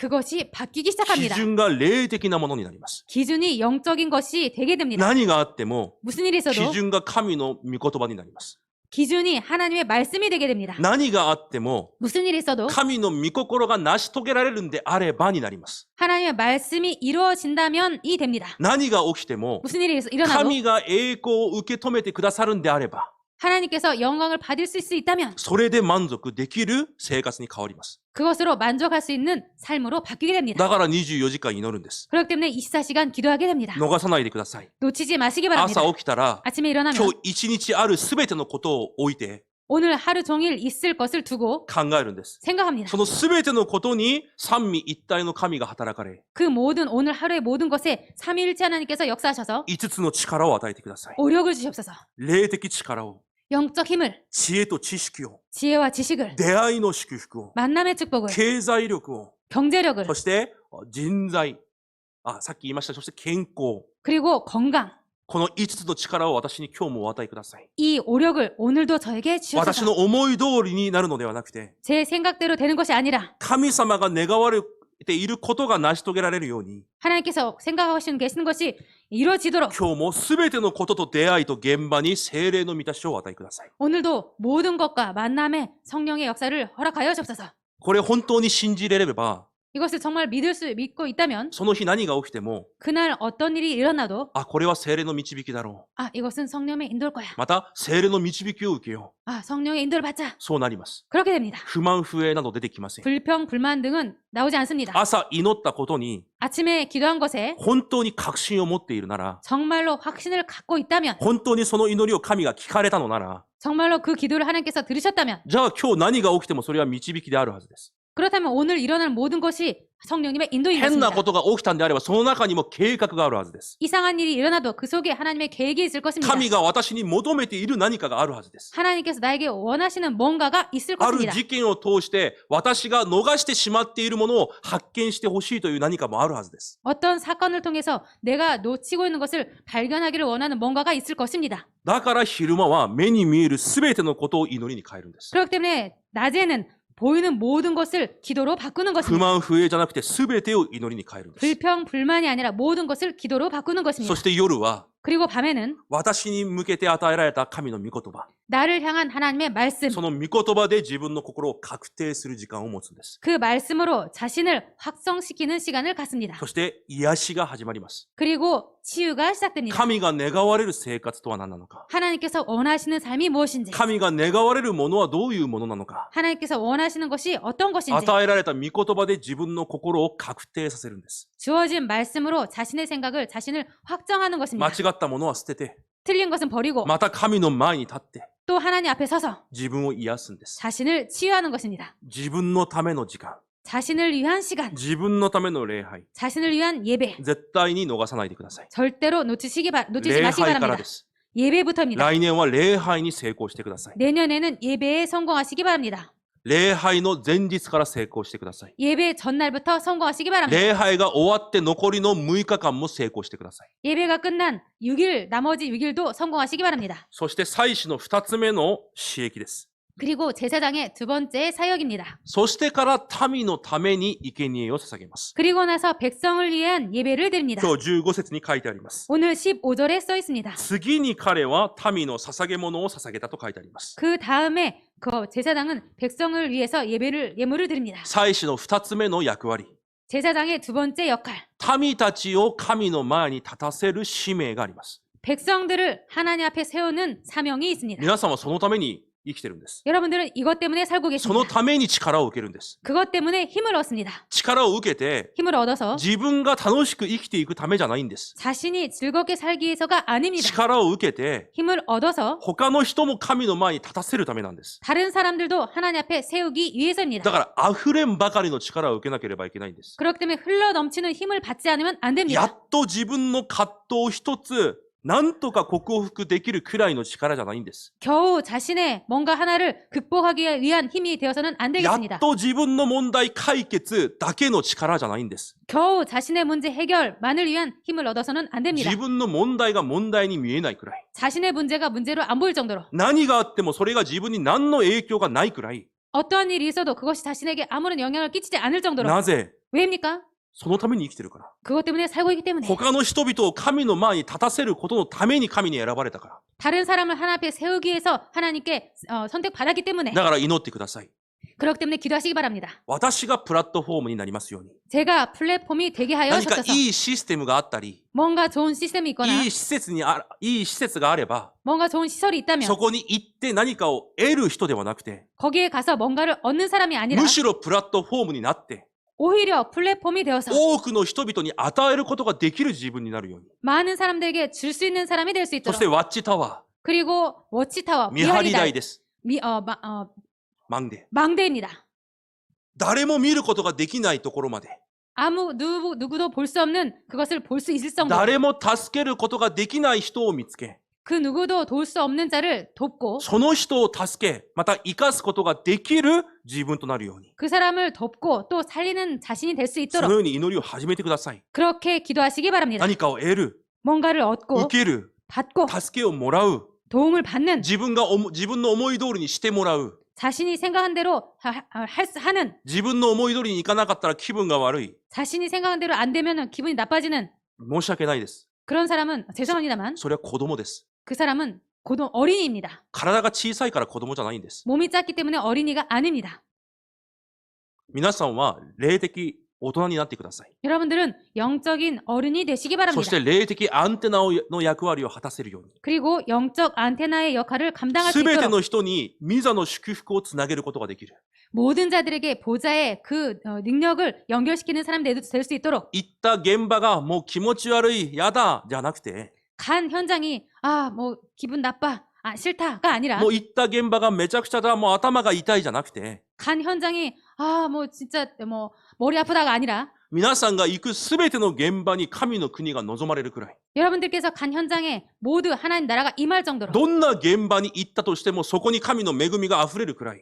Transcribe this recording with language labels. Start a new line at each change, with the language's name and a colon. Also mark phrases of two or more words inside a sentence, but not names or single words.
Korean: 그것이 바뀌기
Japanese: 基
Korean: 시작합니다.
Japanese: 準が霊的なものになります。
Korean: 기준이 영적인 것이 되게 됩니다.
Japanese: 何があっても、
Korean: 무슨 일이
Japanese: 基
Korean: 있어도
Japanese: 準が神の御言葉になります。
Korean: 기준이 하나님의 말씀이 되게 됩니다.
Japanese: 何があっても、
Korean: 무슨 일이 있어도
Japanese: 神の御心が成し遂げられるんであればになります。
Korean: 하나님의 말씀이 이루어진다면이 됩니다.
Japanese: 何が起きても、
Korean: 무슨 일이 일어나도
Japanese: 神が栄光を受け止めてくださるんであれば、
Korean: 하나님께서 영광을 받을 수 있다면
Japanese: それで満足できる生活に変わります。
Korean: 그것으로 만족할 수 있는 삶으로 바뀌게 됩니다.
Japanese: だから24時間祈るんです。
Korean: 그렇기 때문에 24시간 기도하게 됩니다.
Japanese: 逃さないでください。
Korean: 놓치지 마시기 바랍니다.
Japanese: 朝起きたら、
Korean: 아침에 일어나면
Japanese: 今日一日あるすべてのことを置いて
Korean: 오늘 하루 종일 있을 것을 두고
Japanese: 考えるんです。
Korean: 생각합니다.
Japanese: そのすべてのことに三位一体の神が働かれ、
Korean: 그 모든 오늘 하루의 모든 것에 삼위일체 하나님께서 역사하셔서
Japanese: 5 つの力を与えてください。
Korean: 오력을 주시옵소서.
Japanese: 霊的力を、
Korean: 영적 힘을,
Japanese: 知恵と知識を、
Korean: 지혜와 지식을,
Japanese: 出会いの祝福を、
Korean: 만남의 축복을,
Japanese: 経済力を、
Korean: 경제력을,
Japanese: そして人材、さっき言いました、そして健康。
Korean: 그리고 건강.
Japanese: この5つの力を私に今日もお与えください。
Korean: 이 오력을 오늘도 저에게
Japanese: 私の
Korean: 주셔서
Japanese: 思い通りになるのではなくて、
Korean: 제 생각대로 되는 것이 아니라
Japanese: 神様が願われていることが成し遂げられるように、
Korean: 하나님께서 생각하시는 계시는 것이 이루어지도록
Japanese: 今日もすべてのことと出会いと現場に聖霊の満たしをお与えください。
Korean: 오늘도 모든 것과 만남의 성령의 역사를 허락하여 주옵소서.
Japanese: これ本当に信じれれば、
Korean: 이것을 정말 믿고 있다면
Japanese: その日何が起きても、
Korean: 그날 어떤 일이 일어나도
Japanese: あ、これは聖霊の導きだろ
Korean: 아, 이것은 성령의 인도일 거야.
Japanese: う。また、聖霊の導きを受けよう。
Korean: 아, 성령의 인도를 받자.
Japanese: そうなります。
Korean: 그렇게 됩니다.
Japanese: 不満不平など出てきません。
Korean: 불평, 불만 등은 나오지 않습니다.
Japanese: 朝祈ったことに
Korean: 아침에 기도한 것에
Japanese: 本当に確信を持っているなら、
Korean: 정말로 확신을 갖고 있다면
Japanese: 本当にその祈りを神が聞かれたのなら、
Korean: 정말로 그 기도를 하나님께서 들으셨다면
Japanese: じゃあ今日何が起きてもそれは導きであるはずです。
Korean: 그렇다면 오늘 일어날 모든 것이 성령님의 인도인
Japanese: 変な
Korean: 것입니다.
Japanese: ことが起きたんであれば、その中にも計画があるはずです。
Korean: 이상한 일이 일어나도 그 속에 하나님의 계획이 있을 것입니다.
Japanese: 神が私に求めている何かがあるはずです。
Korean: 하나님께서 나에게 원하시는 뭔가가 있을
Japanese: ある
Korean: 것입니다.
Japanese: 事件を通して私が逃してしまっているものを発見してほしいという何かもあるはずです。
Korean: 어떤 사건을 통해서 내가 놓치고 있는 것을 발견하기를 원하는 뭔가가 있을 것입니다.
Japanese: だから昼間は目に見えるすべてのことを祈りに変えるんです。
Korean: 그렇기 때문에 낮에는 보이는 모든 것을 기도로 바꾸는
Japanese: 不
Korean: 것입니다.
Japanese: 満不平じゃなくてすべてを祈りに変えるんです。
Korean: 불평, 불만이 아니라 모든 것을 기도로 바꾸는
Japanese: そ
Korean: 것입니다.
Japanese: して夜は
Korean: 그리고 밤에는
Japanese: 私に向けて与えられた神の御言葉、
Korean: 나를 향한 하나님의 말씀,
Japanese: その御言葉で自分の心を確定する時間を持つんです。
Korean: 그 말씀으로 자신을 확성시키는 시간을 갖습니다.
Japanese: そして癒しが始まります。
Korean: 그리고 치유가 시작됩니다.
Japanese: 神が願われる生活とは何なのか、
Korean: 하나님께서 원하시는 삶이 무엇인지,
Japanese: 神が願われるものはどういうものなのか、
Korean: 하나님께서 원하시는 것이 어떤 것인지
Japanese: 与えられた御言葉で自分の心を確定させるんです。
Korean: 주어진 말씀으로 자신의 생각을 자신을 확정하는
Japanese: 間
Korean: 것입니다.
Japanese: 違ったものは捨てて、
Korean: 틀린 것은 버리고
Japanese: また神の前に立って
Korean: 또 하나님 앞에 서서
Japanese: 自分を癒すんです。
Korean: 자신을 치유하는 것입니다.
Japanese: 自分のための時間、
Korean: 자신을 위한 시간,
Japanese: 自分のための礼拝、
Korean: 자신을 위한 예배,
Japanese: 絶対に逃さないでください。
Korean: 절대로 놓치지
Japanese: 礼
Korean: 마시기
Japanese: 拝から
Korean: 바랍니다.
Japanese: です。
Korean: 예배부터입니다.
Japanese: 来年は礼拝に成功してください。
Korean: 내년에는 예배에 성공하시기 바랍니다.
Japanese: 礼拝の前日から成功してください。
Korean: 예배 전날부터 성공하시기 바랍니다.
Japanese: 礼拝が終わって残りの6日間も成功してください。
Korean: 예배가 끝난 6일, 나머지 6일도 성공하시기 바랍니다.
Japanese: そして祭司の2つ目の私益です。
Korean: 그리고 제사장의 두 번째 사역입니다.
Japanese: そしてから民のために生贄を捧げます。
Korean: 그리고 나서 백성을 위한 예배를 드립니다.
Japanese: 今日15節に書いてあります。
Korean: 오늘 15절에 써 있습니다.
Japanese: 次に彼は民の捧げ物を捧げたと書いてあります。
Korean: 그 다음에 그 제사장은 백성을 위해서 예물을 드립니다.
Japanese: 祭司の2つ目の役割。
Korean: 제사장의 두 번째 역할.
Japanese: 民たちを神の前に立たせる使命があります。
Korean: 백성들을 하나님 앞에 세우는 사명이 있습니다.
Japanese: 皆さんはそのために生きてるんです。
Korean: 여러분들은 이것 때문에 살고
Japanese: その
Korean: 계십니다.
Japanese: ために力を受けるんです。
Korean: 그것 때문에 힘을 얻습니다.
Japanese: 力を受けて
Korean: 힘을 얻어서
Japanese: 自分が楽しく生きていくためじゃないんです。
Korean: 자신이 즐겁게 살기 위해서가 아닙니다.
Japanese: 力を受けて
Korean: 힘을 얻어서
Japanese: 他の人も神の前に立たせるためなんです。
Korean: 다른 사람들도 하나님 앞에 세우기
Japanese: だ
Korean: 위해서입니다.
Japanese: から溢れんばかりの力を受けなければいけないんです。
Korean: 그렇기 때문에 흘러 넘치는 힘을 받지 않으면 안
Japanese: や
Korean: 됩니다.
Japanese: っと自分の葛藤を一つなんとか克服できるくらいの力じゃないんです。
Korean: 겨우 자신의 뭔가 하나를 극복하기 위한 힘이 되어서는 안
Japanese: やっ
Korean: 되겠습니다.
Japanese: と自分の問題解決だけの力じゃないんです。
Korean: 겨우 자신의 문제 해결만을 위한 힘을 얻어서는 안 됩니다.
Japanese: 自分の問題が問題に見えないくらい。
Korean: 자신의 문제가 문제로 안 보일 정도로
Japanese: 何があってもそれが自分に何の影響がないくらい。
Korean: 어떠한 일이 있어도 그것이 자신에게 아무런 영향을 끼치지 않을 정도로
Japanese: なぜ
Korean: 왜입니까?
Japanese: そのために生きてるから。
Korean: 그것 때문에 살고 있기 때문에
Japanese: 他の人々を神の前に立たせることのために神に選ばれたから。
Korean: 다른 사람을 하나 앞에 세우기 위해서 하나님께 선택받았기 때문에
Japanese: だから祈ってください。
Korean: 그렇기 때문에 기도하시기 바랍니다.
Japanese: 私がプラットフォームになりますように。
Korean: 제가 플랫폼이 되게 하여
Japanese: 何か
Korean: 주셔서
Japanese: いいシステムがあったり、
Korean: 뭔가 좋은 시스템이 있거나
Japanese: いい施設があれば、
Korean: 뭔가 좋은 시설이 있다면
Japanese: そこに行って何かを得る人ではなくて、
Korean: 거기에 가서 뭔가를 얻는 사람이 아니라
Japanese: むしろプラットフォームになって、
Korean: 오히려 플랫폼이 되어서
Japanese: 多くの人々に与えることができる自分になるように。
Korean: 많은 사람들에게 줄 수 있는 사람이 될 수
Japanese: そして
Korean: 있도록
Japanese: ワッチタワ
Korean: 그리고 워치타워
Japanese: ー、見張り台 미하리다이 です。 マンデ。
Korean: 망대입니다.
Japanese: 誰も見ることができないところまで、
Korean: 누구도 볼 수 없는 그것을 볼 수 있을 정도로
Japanese: 誰も助けることができない人を見つけ、
Korean: 그 누구도 도울 수 없는 자를 돕고
Japanese: その人を助け、また生かすことができる自分となるように。
Korean: 그 사람을 돕고 또 살리는 자신이 될 수
Japanese: その
Korean: 있도록
Japanese: ように祈りを始めてください。
Korean: 그렇게 기도하시기 바랍니다.
Japanese: 何かを得る、
Korean: 뭔가를 얻고
Japanese: 受ける、
Korean: 받고
Japanese: 助けをもらう、
Korean: 도움을 받는
Japanese: 自分の思い通りにしてもらう。
Korean: 자신이 생각한 대로 하는
Japanese: 自分の思い通りにいかなかったら気分が悪い。
Korean: 자신이 생각한 대로 안 되면 기분이 나빠지는
Japanese: 申し訳ないです。
Korean: 그런 사람은 죄송합니다만
Japanese: それは子供です。
Korean: 그 사람은 어린이입니다.
Japanese: 体が小さいから子供じゃないんです。
Korean: 몸이 작기 때문에 어린이가 아닙니다.
Japanese: 皆さんは霊的大人になってください。
Korean: 여러분들은 영적인 어른이 되시기
Japanese: そ
Korean: 바랍니다.
Japanese: して霊的アンテナの役割を果たせるように。
Korean: 그리고 영적 안테나의 역할을 감당할 수
Japanese: すべて
Korean: 있도록
Japanese: の人に御座の祝福をつなげることができる。
Korean: 모든 자들에게 보좌의 그 능력을 연결시키는 사람이 될 수 있도록
Japanese: 行った現場がもう気持ち悪い、やだ、じゃなくて、
Korean: 간 현장이 뭐 기분 나빠, 싫다가 아니라
Japanese: もう行った現場がめちゃくちゃだ、もう頭が痛いじゃなくて、
Korean: 간 현장이 뭐 진짜 뭐 머리 아프다가 아니라
Japanese: 皆さんが行くすべての現場に神の国が望まれるくらい。
Korean: 여러분들께서 간 현장에 모두 하나님 나라가 임할 정도로
Japanese: どんな現場に行ったとしてもそこに神の恵みが溢れるくらい。